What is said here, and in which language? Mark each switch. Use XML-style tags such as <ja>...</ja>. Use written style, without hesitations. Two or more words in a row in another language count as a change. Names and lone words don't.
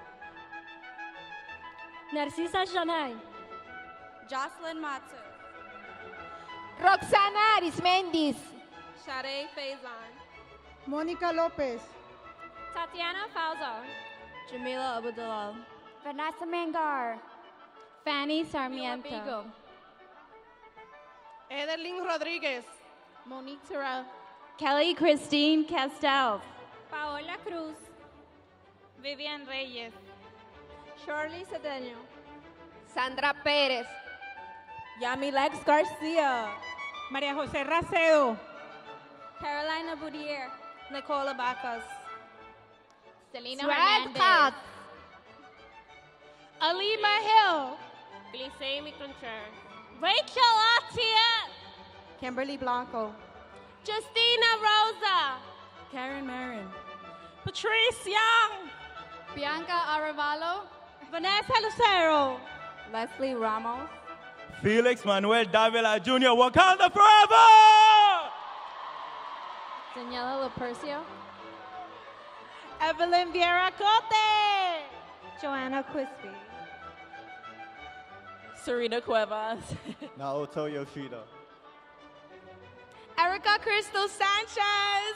<en>Narcisa Janay. Jocelyn Mato. Roxana Arismendis. Shade Faison. Monica Lopez. Tatiana Falzo. Jamila Abudulal. Vanessa Mangar. Fanny Sarmiento. Edelyn Rodriguez. Monique Terrell. Kelly Christine Castell. Paola Cruz. Vivian Reyes. Shirley Cedeño. Sandra Pérez. Yamilex Garcia. María José Racedo. Carolina Boudier. Nicola Bacas. Selena Swag Hernandez. Cat. Alima Hill. Glisemi Contreras. Rachel Atia. Kimberly Blanco. Justina Rosa. Karen Marin. Patrice Young. Bianca Arevalo. Vanessa Lucero. Leslie Ramos. Felix Manuel Davila Jr. Wakanda forever! Daniela Lapercio. Evelyn Vieira Cote. Joanna Crispy. Serena Cuevas. Naoto Yoshida. Erica Crystal Sanchez.</en>